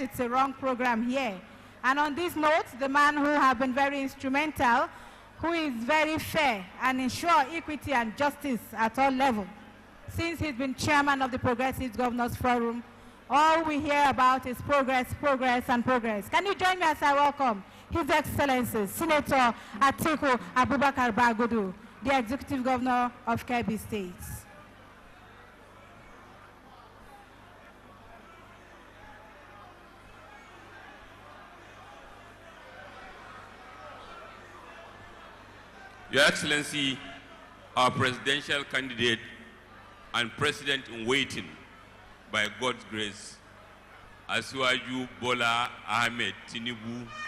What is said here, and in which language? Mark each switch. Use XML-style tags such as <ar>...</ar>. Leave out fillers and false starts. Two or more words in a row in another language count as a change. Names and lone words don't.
<en>It's a wrong program here. And on this note, the man who has been very instrumental, who is very fair and ensure equity and justice at all levels. Since he's been chairman of the Progressive Governors Forum, all we hear about is progress, progress, and progress. Can you join me as I welcome His Excellency, Senator Atiku Abubakar Bagudu, the Executive Governor of Kebbi State. Your Excellency, our presidential candidate and president-in-waiting, by God's grace, Asiwaju Bola Ahmed Tinubu,</en>